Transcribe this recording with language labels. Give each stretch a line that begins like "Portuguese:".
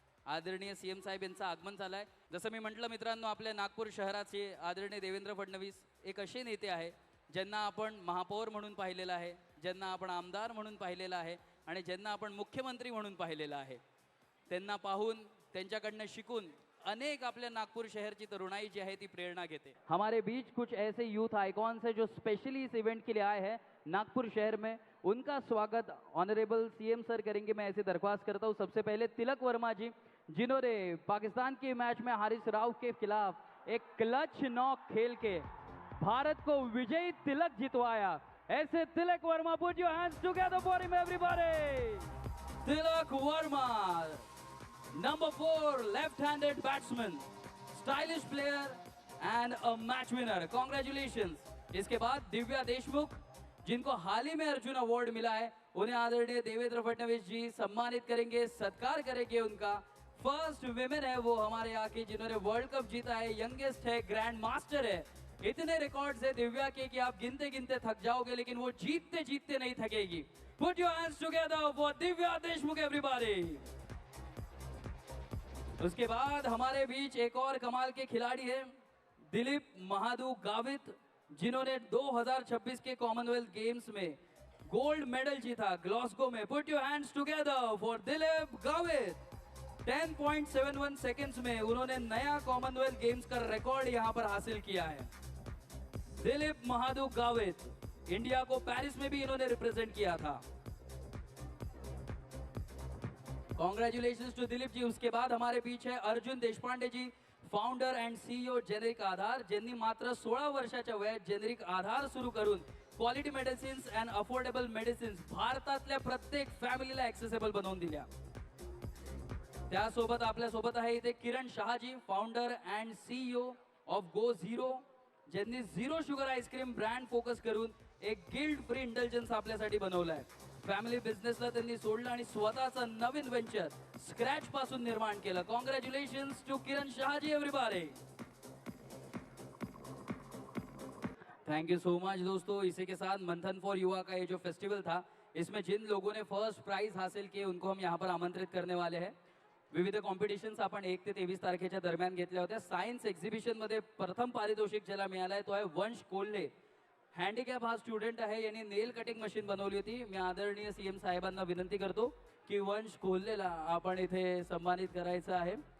Marathi: आदरणीय सीएम साहेब यांचं आगमन झालं आहे. जसं मी म्हटलं मित्रांनो, आपल्या नागपूर शहराचे आदरणीय देवेंद्र फडणवीस एक असे नेते आहे ज्यांना आपण महापौर म्हणून पाहिलेलं आहे, ज्यांना आपण आमदार म्हणून पाहिलेलं आहे आणि ज्यांना आपण मुख्यमंत्री म्हणून पाहिलेलं आहे. त्यांना पाहून, त्यांच्याकडनं शिकून अनेक आपल्या
Hindi: नागपुर शहर की तरुणाई जी है
Marathi: ती प्रेरणा घेते.
Hindi: हमारे बीच कुछ ऐसे यूथ आइकॉन्स हैं जो स्पेशली इस इवेंट के लिए आए हैं नागपुर शहर में. उनका स्वागत ऑनरेबल सीएम सर करेंगे. मैं ऐसे दरख्वास्त करता हूँ सबसे पहले तिलक वर्मा जी, जिन्होंने पाकिस्तान के मैच में हारिस राव के खिलाफ एक क्लच नॉक खेल के भारत को विजयी तिलक जितवाया.
English: ऐसे Tilak Varma, put your hands together for him everybody. Tilak Varma, Number 4, left-handed batsman, stylish player and a match winner. Congratulations.
Hindi: इसके बाद दिव्या देशमुख, जिनको हाल ही में अर्जुन अवार्ड मिला है, उन्हें आदरणीय देवेंद्र फडणवीस जी सम्मानित करेंगे, सत्कार करेंगे उनका. फर्स्ट विमेन है वो हमारे यहाँ की जिन्होंने वर्ल्ड कप जीता है, यंगेस्ट है, ग्रैंड मास्टर है. इतने रिकॉर्ड्स है दिव्या के कि आप गिनते गिनते थक जाओगे, लेकिन वो जीतते जीतते नहीं थकेगी.
English: Put your hands together for Divya Deshmukh everybody.
Hindi: उसके बाद हमारे बीच एक और कमाल के खिलाड़ी हैं दिलीप महादू गावित, जिन्होंने 2026 के कॉमनवेल्थ गेम्स में गोल्ड मेडल जीता ग्लासगो में.
English: Put your hands together for Dilip Gavit.
Hindi: 10.71 seconds में उन्होंने नया कॉमनवेल्थ गेम्स का रिकॉर्ड यहां पर हासिल किया है. दिलीप महादू गावित, इंडिया को पेरिस में भी इन्होंने रिप्रेजेंट किया था.
English: Congratulations to Dilip ji.
Hindi: उसके बाद हमारे बीच है
Marathi: अर्जुन देशपांडे जी, फाउंडर अँड सीईओ जेनेरिक आधार, ज्यांनी मात्र 16 वर्षाच्या वयात जेनेरिक आधार सुरू करून quality medicines and affordable medicines भारतातल्या प्रत्येक फॅमिलीला ॲक्सेसेबल बनवून दिल्या. त्यासोबत आपल्या सोबत आहे इथे किरण Shahaji, founder and CEO of go zero, ज्यांनी zero sugar ice cream brand focus करून एक गिल्ट फ्री इंटेलिजन्स आपल्यासाठी बनवलं आहे. फॅमिली बिझनेसला त्यांनी सोडलं आणि स्वतःचं नवीन वेंचर स्क्रॅच पासून निर्माण केलं.
English: Congratulations to Kiran Shahaji everybody. Thank you so much दोस्तों.
Hindi: इसी के साथ मंथन फॉर युवा का ये जो फेस्टिवल था, इसमें जिन लोगों ने फर्स्ट प्राइज हासिल किए उनको हम यहाँ पर आमंत्रित करने वाले हैं.
Marathi: विविध कॉम्पिटिशन्स आपण 1 ते 23 तारखेच्या दरम्यान घेतल्या होत्या. सायन्स एक्झिबिशन मध्ये प्रथम पारितोषिक ज्याला मिळालं आहे तो आहे वंश कोल्हे. हँडिकॅप हा स्टुडंट आहे, यांनी नेल कटिंग मशीन बनवली होती. मी आदरणीय सीएम साहेबांना विनंती करतो की वंश कोल्हेला आपण इथे सन्मानित करायचं आहे.